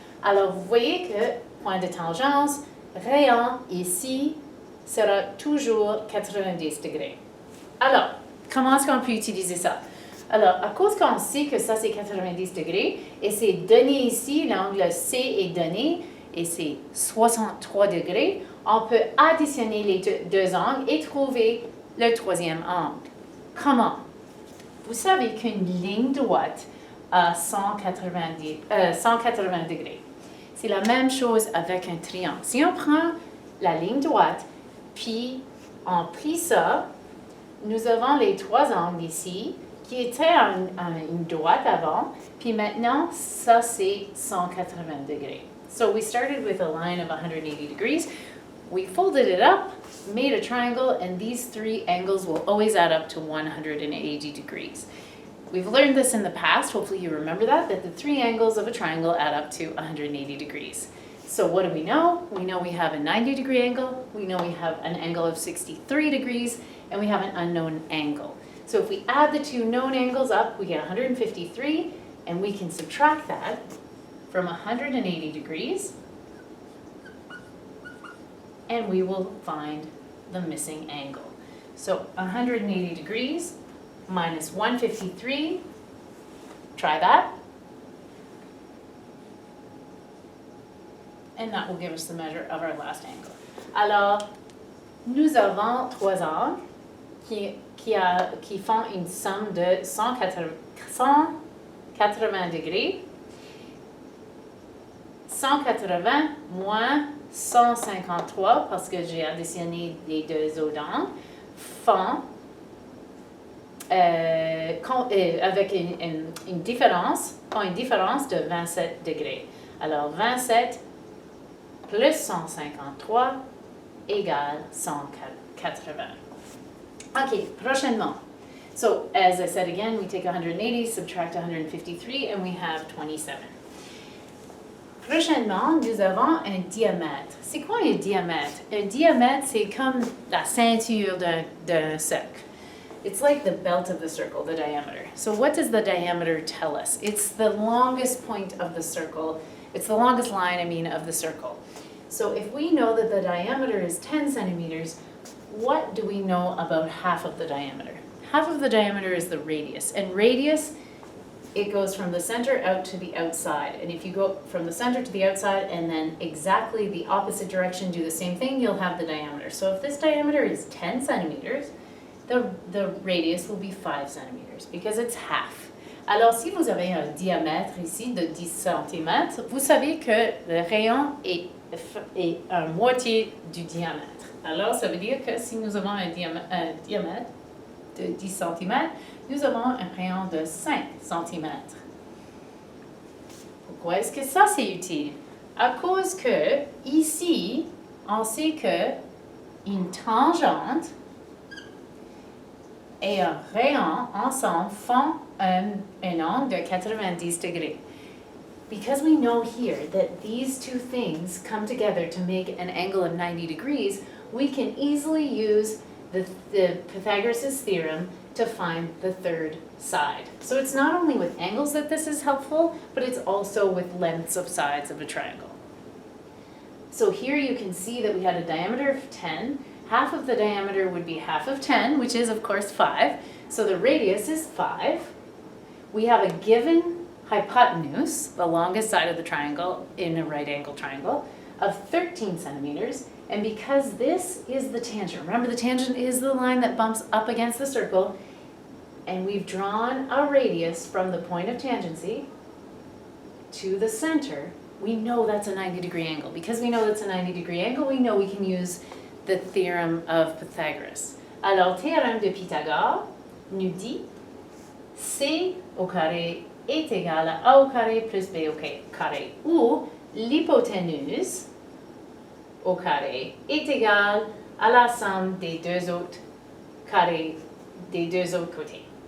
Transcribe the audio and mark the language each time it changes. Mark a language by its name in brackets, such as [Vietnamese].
[French] Alors, vous voyez que point de tangence, rayon ici, sera toujours 90 degrés. Alors, comment est-ce qu'on peut utiliser ça? Alors, à cause qu'on sait que ça c'est 90 degrés, et c'est donné ici, l'angle C est donné, et c'est 63 degrés, on peut additionner les deux angles et trouver le troisième angle. Comment? Vous savez qu'une ligne droite a 180 degrés. C'est la même chose avec un triangle. Si on prend la ligne droite, puis on plie ça, nous avons les trois angles ici, qui était une droite avant, puis maintenant, ça c'est 180 degrés. [English] So we started with a line of 180 degrees. We folded it up, made a triangle, and these three angles will always add up to 180 degrees. We've learned this in the past, hopefully you remember that the three angles of a triangle add up to 180 degrees. So what do we know? We know we have a 90-degree angle, we know we have an angle of 63 degrees, and we have an unknown angle. So if we add the two known angles up, we get 153, and we can subtract that from 180 degrees, and we will find the missing angle. So 180 degrees minus 153, try that, and that will give us the measure of our last angle. [French] Alors, nous avons trois angles qui font une somme de 180 degrés. 180 moins 153, parce que j'ai additionné les deux autres angles, font avec une différence de 27 degrés. Alors 27 plus 153 égale 180. Okay, prochainement. [English] So as I said again, we take 180, subtract 153, and we have 27. [French] Prochainement, nous avons un diamètre. C'est quoi un diamètre? Un diamètre, c'est comme la ceinture d'un cercle. [English] It's like the belt of the circle, the diameter. So what does the diameter tell us? It's the longest point of the circle. It's the longest line, of the circle. So if we know that the diameter is 10 centimeters, what do we know about half of the diameter? Half of the diameter is the radius. And radius, it goes from the center out to the outside. And if you go from the center to the outside and then exactly the opposite direction, do the same thing, you'll have the diameter. So if this diameter is 10 centimeters, the radius will be 5 centimeters because it's half. [French] Alors, si vous avez un diamètre ici de 10 cm, vous savez que le rayon est à moitié du diamètre. Alors, ça veut dire que si nous avons un diamètre de 10 cm, nous avons un rayon de 5 cm. Pourquoi est-ce que ça c'est utile? À cause que, ici, on sait que une tangente et un rayon ensemble font un angle de 90 degrés. [English] Because we know here that these two things come together to make an angle of 90 degrees, we can easily use the Pythagoras' theorem to find the third side. So it's not only with angles that this is helpful, but it's also with lengths of sides of a triangle. So here you can see that we had a diameter of 10. Half of the diameter would be half of 10, which is of course 5. So the radius is 5. We have a given hypotenuse, the longest side of the triangle in a right angle triangle, of 13 centimeters. And because this is the tangent, remember the tangent is the line that bumps up against the circle, and we've drawn a radius from the point of tangency to the center, we know that's a 90-degree angle. Because we know that's a 90-degree angle, we know we can use the theorem of Pythagoras. [French] Alors, théorème de Pythagore nous dit C au carré est égal à A au carré plus B au carré, où l'hypoténuse au carré est égale à la somme des deux autres carrés des deux autres côtés.